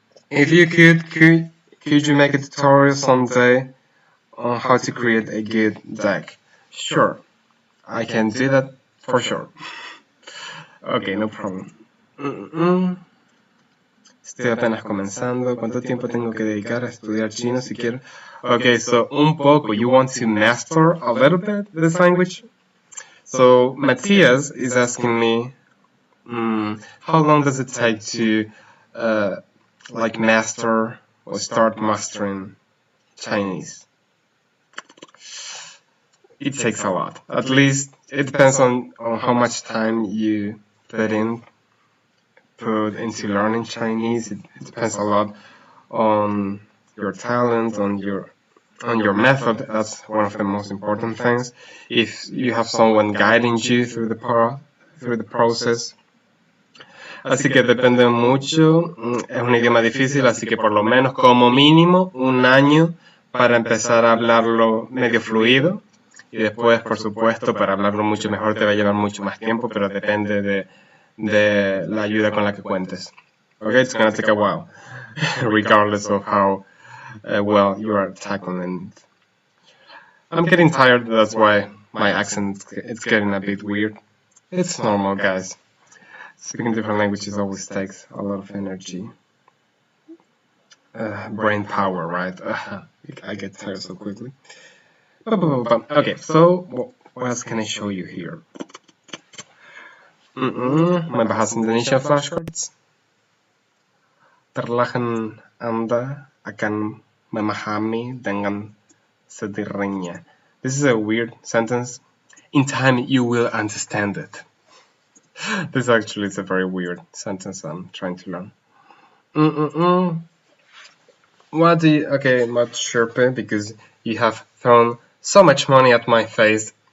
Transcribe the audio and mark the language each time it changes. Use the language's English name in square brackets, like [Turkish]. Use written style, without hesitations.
[English] If you could you make a tutorial someday on how to create a good deck? Sure, I can do that for sure. Okay, no problem. [Spanish] Estoy apenas comenzando. ¿Cuánto tiempo tengo que dedicar a estudiar chino si quiero? [English] Okay, so [Spanish] un poco. [English] You want to master a little bit this language? So Matthias is asking me, how long does it take to like master or start mastering Chinese? It takes a lot. At least it depends on how much time you put into learning Chinese. It depends a lot on your talent, on your method. That's one of the most important things. If you have someone guiding you through the process. [Spanish] Así que depende mucho. Es un idioma difícil, así que por lo menos como mínimo un año para empezar a hablarlo medio fluido. Y después, por supuesto, para hablarlo mucho mejor te va a llevar mucho más tiempo, pero depende de la ayuda con la que cuentes. [English] Okay, it's gonna take a while, regardless of how well you are tackling it. I'm getting tired, that's why my accent it's getting a bit weird. It's normal, guys. Speaking different languages always takes a lot of energy. Brain power, right? I get tired so quickly. Okay, so what else can I show you here? May bahasa Indonesia flashcards. [Indonesian] Perlahan Anda akan memahami dengan sendirinya. [English] This is a weird sentence. In time, you will understand it. This actually is a very weird sentence I'm trying to learn. What do you... Okay, much sharper because you have thrown so much money at my face.